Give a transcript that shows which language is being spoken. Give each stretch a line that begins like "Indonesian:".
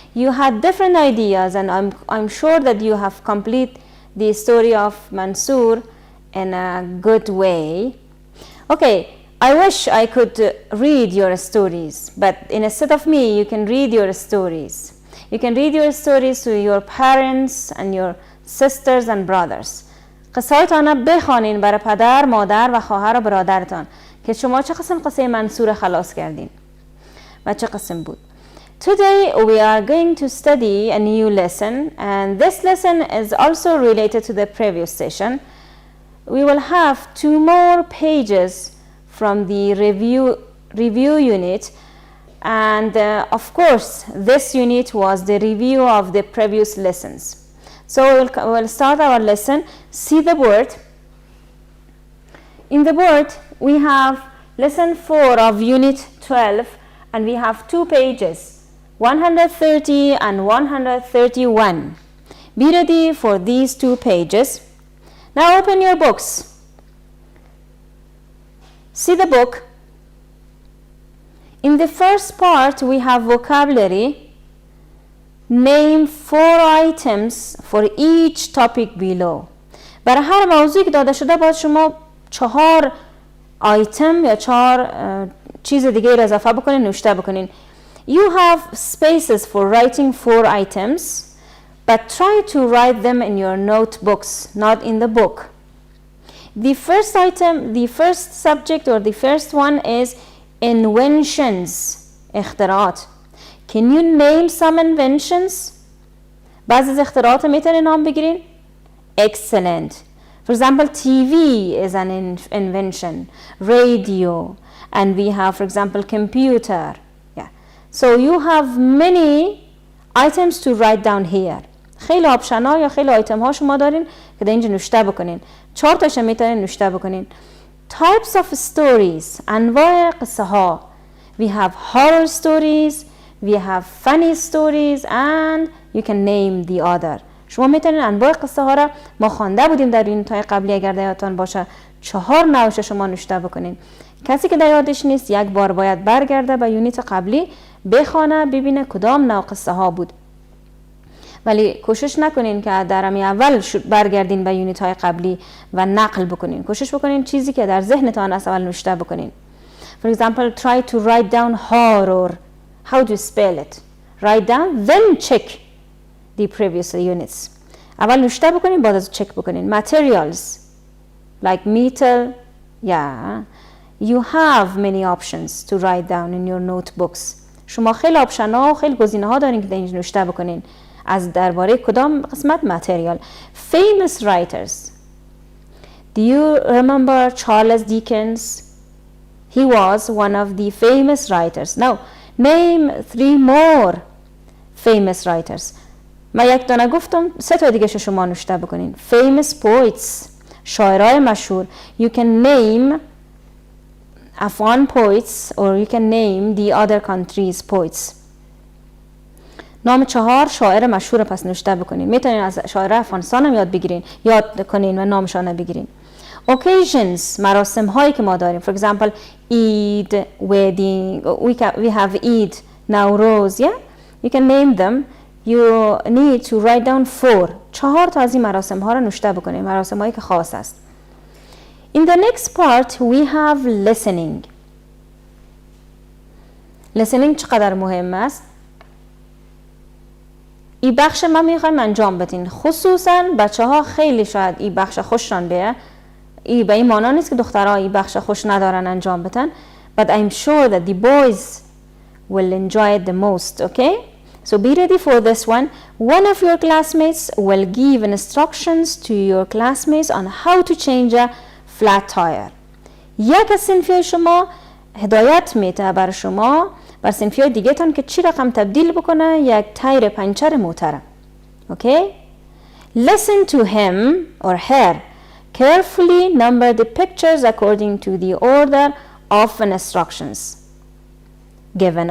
English: You had different ideas and I'm sure that you have complete the story of Mansoor in a good way. Okay, I wish I could read your stories, but instead of me, you can read your stories. You can read your stories to your parents and your sisters and brothers.
Persian: قصه‌هایتان بخوانین برای پدر، مادر و خواهر و برادرتان که شما چه قسم قصه منصور خلاص کردین و چه قسم بود.
English: Today we are going to study a new lesson, and this lesson is also related to the previous session. We will have 2 more pages from the review unit, and of course this unit was the review of the previous lessons. So we'll start our lesson. See the board. In the board we have lesson 4 of unit 12, and we have 2 pages, 130 and 131. Be ready for these 2 pages. Now open your books. See the book. In the first part we have vocabulary. Name 4 items for each topic below.
Persian: برای هر موضوعی که داده شده باید شما 4 آیتم یا 4 چیز دیگه را اضافه بکنین، نوشته بکنین.
English: You have spaces for writing 4 items, but try to write them in your notebooks, not in the book. The first item, the first subject or the first one is inventions, اختراعات. Can you name some inventions?
Persian: بعضی از اختراعات میتونین نام بگیرین؟
English: Excellent. For example, TV is an invention, radio, and we have, for example, computer. Yeah. So you have many items to write down here.
Persian: خیلی آپشن ها یا خیلی آیتم ها شما دارین که در اینجا نوشته بکنین. 4 تاش میتونین نوشته بکنین.
English: Types of stories.
Persian: انواع قصه ها.
English: We have horror stories, we have funny stories, and you can name the other.
Persian: شما میتونین انواع قصه ها را ما خوانده بودیم در یونیت‌های قبلی، اگر در یادتان باشه 4 نوعش شما نوشته بکنین. کسی که در یادش نیست یک بار باید برگرده به یونیت قبلی، بخونه ببینه کدام نوع قصه ها بود. ولی کوشش نکنین که در اول برگردین به یونیت های قبلی و نقل بکنین. کوشش بکنین چیزی که در ذهنتان است اول نوشته بکنین.
English: For example, try to write down horror. How do you spell it? Write down, then check the previous units.
Persian: اول نوشته بکنین، بعد از چک بکنین.
English: Materials like metal, yeah. You have many options to write down in your notebooks.
Persian: شما خیلی آپشن ها و خیلی گزینه ها دارین که در اینجا نوشته بکنین. از درباره کدام قسمت؟ Material.
English: Famous writers. Do you remember Charles Dickens? He was one of the famous writers. Now, name 3 more famous writers.
Persian: من یک دانه گفتم، 3 تا دیگه شما نوشته بکنین.
English: Famous poets.
Persian: شاعرای مشهور.
English: You can name Afghan poets or you can name the other countries' poets.
Persian: نام 4 شاعر مشهور پس نوشته بکنین. میتونین از شاعر افغانستان هم یاد کنین و نامشان بگیرین. Occasions، مراسم هایی که ما داریم.
English: For example, Eid, wedding, we have Eid, Nowruz, yeah? You can name them. You need to write down 4.
Persian: 4 تا از این مراسم ها رو نوشته بکنین. مراسم هایی که خاص است.
English: In the next part, we have listening.
Persian: Listening چقدر مهم است؟ این بخش ما میخوایم انجام بدین. خصوصا بچه ها خیلی شاید این بخش خوششان بیه. این به این معنا نیست که دخترها این بخش خوش ندارن انجام بدن.
English: But I'm sure that the boys will enjoy it the most, okay? So be ready for this one. One of your classmates will give instructions to your classmates on how to change a flat tire.
Persian: یک از صنفی شما هدایت میده بر شما بر صنفی دیگه تان که چی رقم تبدیل بکنه یک تایر پنچر موتره.
English: Okay? Listen to him or her. Carefully number the pictures according to the order of instructions given.